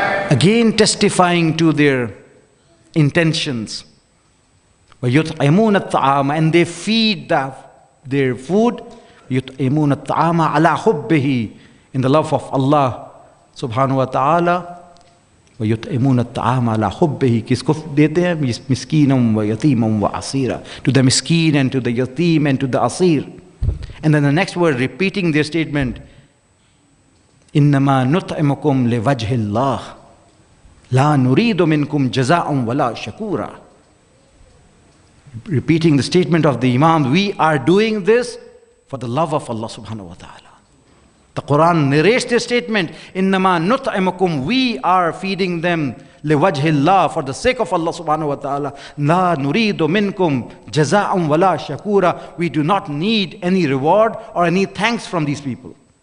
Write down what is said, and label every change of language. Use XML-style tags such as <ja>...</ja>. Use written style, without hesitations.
<en>Again testifying to their intentions.</en> <ar>وَيُطْعِمُونَ الطَّعَامَ,</ar> <en>and they feed their food.</en> <ar>يُطْعِمُونَ الطَّعَامَ عَلَى حُبِّهِ,</ar> <en>in the love of Allah subhanahu wa ta'ala.</en> <ar>وَيُطْعِمُونَ الطَّعَامَ عَلَى حُبِّهِ,</ar> <hi>किसको देते हैं?</hi> <ar>मिस्कीनम व यतीमम व असीरा,</ar> <en>to the miskin and to the yatim and to the asir. And then the next word, repeating their statement,</en> <ar>إِنَّمَا نُطْعِمُكُمْ لِوَجْهِ اللَّهِ لَا نُرِيدُ مِنْكُمْ جَزَاءً وَلَا شَكُورًا.</ar> <en>Repeating the statement of the Imam, we are doing this for the love of Allah subhanahu wa ta'ala. The Quran narrates this statement,</en> <ar>إِنَّمَا نُطْعِمُكُمْ,</ar> <en>we are feeding them</en> <ar>لِوَجْهِ اللَّهِ,</ar> <en>for the sake of Allah subhanahu wa ta'ala.</en> <ar>لَا نُرِيدُ مِنْكُمْ جَزَاءً وَلَا شَكُورًا,</ar> <en>we do not need any reward or any thanks from these people.</en>